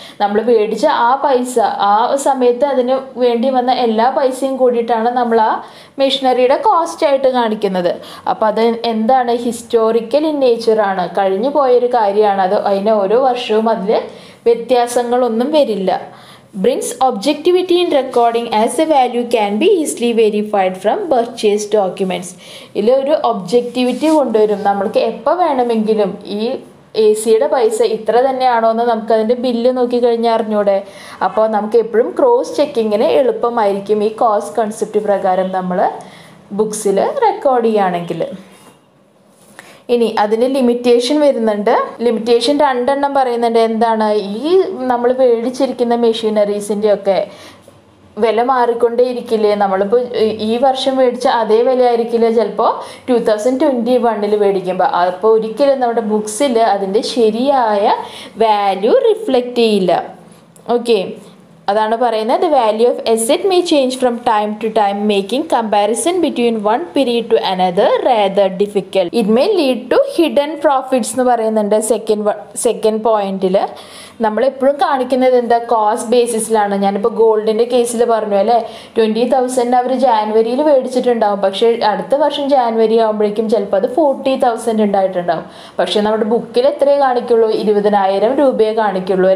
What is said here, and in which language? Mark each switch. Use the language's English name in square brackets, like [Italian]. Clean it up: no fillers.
[Malayalam] നമ്മൾ മേടിച്ച ആ പൈസ, ആ സമയത്ത് അതിന് വേണ്ടി വന്ന എല്ലാ പൈസയും കൂടിയിട്ടാണ് നമ്മൾ ആ മെഷീനറിയുടെ കോസ്റ്റായിട്ട് കാണിക്കുന്നത്. അപ്പോൾ അത് എന്താണ്? ഹിസ്റ്റോറിക്കൽ ഇൻ നേച്ചറാണ്, കഴിഞ്ഞു പോയൊരു കാര്യമാണ്. അത് അതിന് ഓരോ വർഷവും അതിൽ വ്യത്യാസങ്ങളൊന്നും വരില്ല. [English] brings objectivity in recording as the value can be easily verified from purchase documents. [Malayalam] ഇതിൽ ഒരു ഒബ്ജക്റ്റിവിറ്റി കൊണ്ടുവരും. നമ്മൾക്ക് എപ്പോൾ വേണമെങ്കിലും ഈ AC-യുടെ പൈസ ഇത്ര തന്നെയാണോ എന്ന് നമുക്കതിൻ്റെ ബില്ല് നോക്കിക്കഴിഞ്ഞാൽ അറിഞ്ഞൂടെ? അപ്പോൾ നമുക്ക് എപ്പോഴും ക്രോസ് ചെക്കിങ്ങിന് എളുപ്പമായിരിക്കും ഈ കോസ്റ്റ് കൺസെപ്റ്റ് പ്രകാരം നമ്മൾ ബുക്സിൽ റെക്കോർഡ് ചെയ്യുകയാണെങ്കിൽ. ഇനി അതിന് ലിമിറ്റേഷൻ വരുന്നുണ്ട്. ലിമിറ്റേഷൻ 2 എണ്ണം പറയുന്നുണ്ട്. എന്താണ്? ഈ നമ്മൾ മേടിച്ചിരിക്കുന്ന മെഷീനറീസിൻ്റെ ഒക്കെ വില മാറിക്കൊണ്ടേ ഇരിക്കില്ലേ? നമ്മളിപ്പോൾ ഈ വർഷം മേടിച്ച അതേ വില ആയിരിക്കില്ല ചിലപ്പോൾ 2021 മേടിക്കുമ്പോൾ. അപ്പോൾ ഒരിക്കലും നമ്മുടെ ബുക്സിൽ അതിൻ്റെ ശരിയായ വാല്യൂ റിഫ്ലക്റ്റ് ചെയ്യില്ല. ഓക്കെ, അതാണ് പറയുന്നത് [English] the value of asset may change from time to time, making comparison between one period to another rather difficult. It may lead to hidden profits [Malayalam] എന്ന് പറയുന്നുണ്ട് സെക്കൻഡ് പോയിന്റിൽ. നമ്മളെപ്പോഴും കാണിക്കുന്നത് എന്താ, കോസ്റ്റ് ബേസിസിലാണ്. ഞാനിപ്പോൾ ഗോൾഡിൻ്റെ കേസിൽ പറഞ്ഞു അല്ലേ, 20,000 അവർ ജാനുവരിയിൽ മേടിച്ചിട്ടുണ്ടാവും, പക്ഷേ അടുത്ത വർഷം ജാനുവരി ആകുമ്പോഴേക്കും ചിലപ്പോൾ അത് 40,000 ഉണ്ടായിട്ടുണ്ടാവും. പക്ഷേ നമ്മുടെ ബുക്കിൽ എത്രയേ കാണിക്കുള്ളൂ, 20,000 രൂപയെ കാണിക്കുള്ളൂ.